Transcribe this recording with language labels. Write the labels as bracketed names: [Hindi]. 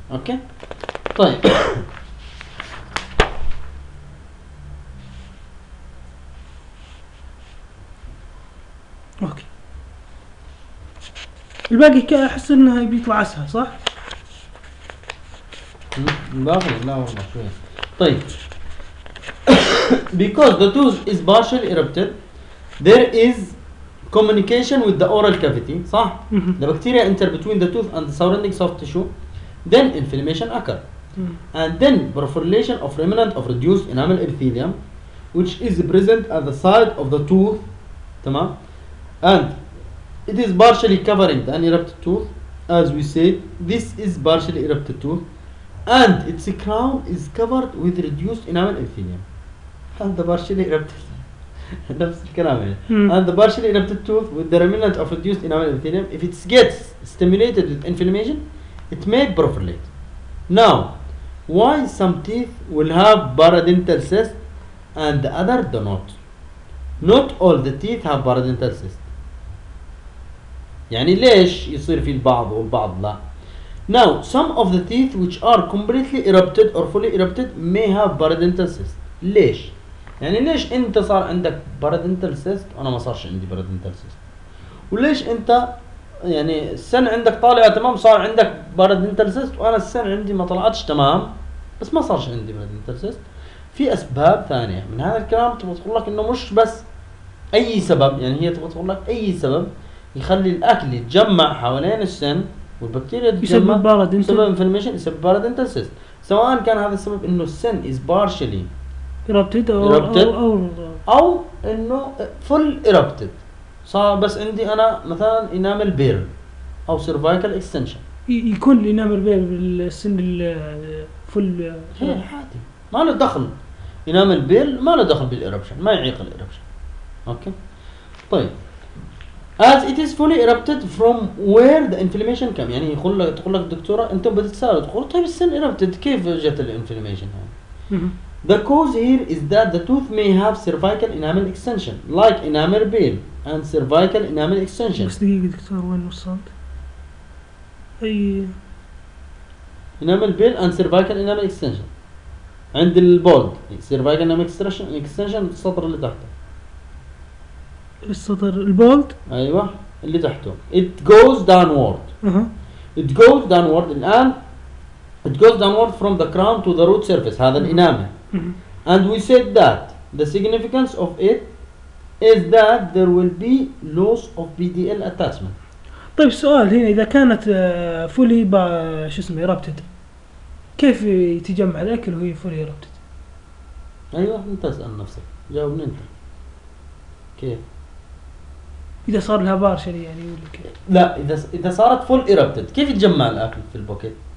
[Arabic] أوكي طيب أوكي الباقي أحس إنه بيطلع أسهل صح؟ باخر لا والله شوية. طيب [English] because the tooth is partially erupted there is communication with the oral cavity [Arabic] صح؟ [English] the bacteria enter between the tooth and the surrounding soft tissue then inflammation occur and then proliferation of remnant of reduced enamel epithelium which is present at the side of the tooth [Arabic] تمام [English] and it is partially covering the unerupted tooth as we said this is partially erupted tooth and its crown is covered with reduced enamel epithelium and the partially erupted [Arabic] نفس الكلام يعني [English] and the partially erupted tooth with the remnant of reduced enamel epithelium if it gets stimulated with inflammation it may proliferate. now why some teeth will have barodental cyst and the other do not. not all the teeth have barodental cyst. [Arabic] يعني ليش يصير في البعض والبعض لا. [English] Now, some of the teeth which are completely erupted or fully erupted may have barodental cyst. [Arabic] ليش؟ يعني ليش أنت صار عندك barodental cyst وأنا ما صارش عندي barodental cyst؟ وليش أنت يعني السن عندك طالعة تمام صار عندك barodental cyst وأنا السن عندي ما طلعتش تمام بس ما صارش عندي barodental cyst؟ في أسباب ثانية من هذا الكلام تبغى تقول لك إنه مش بس أي سبب يعني هي تبغى تقول لك أي سبب يخلي الأكل يتجمع حوالين السن والبكتيريا يسبب بارد انتل سيست سواء كان هذا السبب انه السن [English] is partially erupted [Arabic] او انه full erupted صار بس عندي انا مثلا enamel burn او cervical extension يكون enamel burn بالسن ال full عادي ما له دخل enamel burn ما له دخل بالeruption ما يعيق الeruption اوكي طيب [English] as it is fully erupted from where the inflammation came [Arabic] يعني يقول لك تقول لك دكتورة انت بدأت تسأل تقول طيب السن erupted كيف جت الانفلاميشن [English] the cause here is that the tooth may have cervical enamel extension like enamel bill and cervical enamel extension [Arabic] بس دقيقة دكتور وين وصلت اي [English] enamel bill and cervical enamel extension [Arabic] عند البولد [English] cervical enamel extension [Arabic] السطر اللي تحته السطر البولد ايوه اللي تحته [English] it goes downward it goes downward [Arabic] الان [English] it goes downward from the crown to the root surface [Arabic] هذا الانامه [English] and we said that the significance of it is that there will be loss of BDL attachment [Arabic] طيب السؤال هنا اذا كانت fully شو اسمه erupted كيف يتجمع الاكل وهي fully erupted ايوه انت اسال نفسك جاوبني انت كيف إذا صار لها بارشلي يعني يقول لك لا إذا صارت فول إيربتد كيف يتجمع الأكل في البوكيت؟